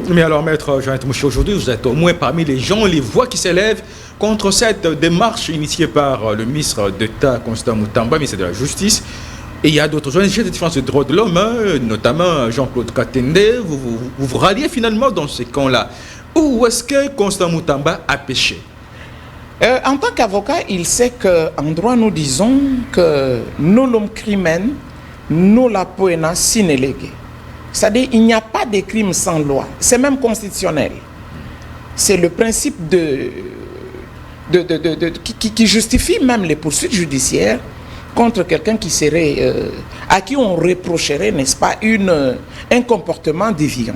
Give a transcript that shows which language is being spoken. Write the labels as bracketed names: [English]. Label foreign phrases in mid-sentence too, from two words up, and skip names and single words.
[French] Mais alors, Maître Jean Mouché, aujourd'hui, vous êtes au moins parmi les gens, les voix qui s'élèvent contre cette démarche initiée par le ministre d'État, Constant Moutamba, ministre de la Justice. Et il y a d'autres ONG de défense des droits de l'homme, hein, notamment Jean-Claude Katende. Vous ralliez finalement dans ces camps-là. Où est-ce que Constant Moutamba a péché? En tant qu'avocat, il sait qu'en droit, nous disons que [Latin] nolum crimen, nulla poena sine lege. [French] C'est-à-dire il n'y a pas de crime sans loi. C'est même constitutionnel. C'est le principe qui justifie même les poursuites judiciaires contre quelqu'un qui serait, à qui on reprocherait, n'est-ce pas, un comportement déviant.